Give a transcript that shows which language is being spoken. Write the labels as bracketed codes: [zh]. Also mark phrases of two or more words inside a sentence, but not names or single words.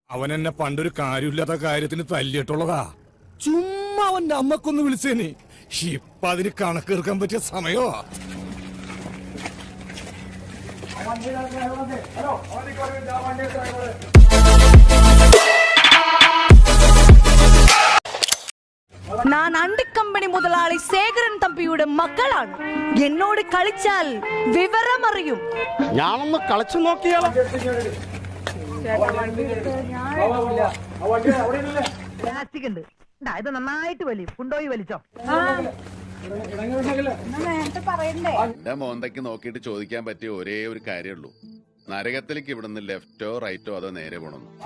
[ml] അവൻ എന്നെ പണ്ടൊരു കാര്യമില്ലാത്ത കാര്യത്തിന് തല്ലിയിട്ടുള്ളതാ. ചുമ്മാ അവന്റെ അമ്മക്കൊന്ന് വിളിച്ചേനെ. ഇപ്പൊ അതിന് കണക്കെടുക്കാൻ പറ്റിയ സമയോ? [ta] நான் அண்டி கம்பெனி முதலாளி சேகரன் தம்பியோட மகளாണ്. [ml] എന്നോട് കളിച്ചാൽ വിവരം അറിയും. ഞാനൊന്ന് കളിച്ചു നോക്കിയാലോ? ഇത് നന്നായിട്ട് വലി കൊണ്ടുപോയി വലിച്ചോ. എന്റെ മോന്തയ്ക്ക് നോക്കിയിട്ട് ചോദിക്കാൻ പറ്റിയ ഒരേ ഒരു കാര്യമുള്ളൂ, നരകത്തിലേക്ക് ഇവിടുന്ന് [en] left-o right-o [ml] അതോ നേരെ പോണെന്ന്.